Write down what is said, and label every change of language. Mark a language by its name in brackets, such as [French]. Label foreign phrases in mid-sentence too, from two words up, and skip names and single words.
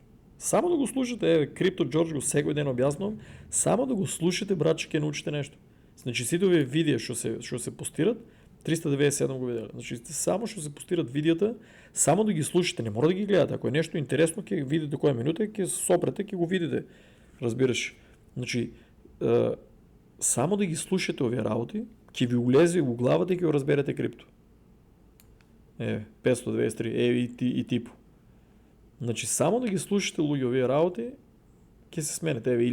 [Bulgarian] Само да го слушате, Крипто Джордж го всеки ден обяснувам, само да го слушате, братче, ке научите нещо. [Macedonian] Значи ситови видео, що се постират, 397 го видели. [Bulgarian] Значи само ще се постират видеята, само да ги слушате, не мора да ги гледате. [Macedonian] Ако е нещо интересно, ке видите коя минута, ке сопрете, ке го видите. Разбираш. Значи, само да ги слушате овие работи, ке ви улезе в главата и ке го разберете крипто. 523, и типо. Значи само да ги слушате луѓе овие работи, ке се сменете.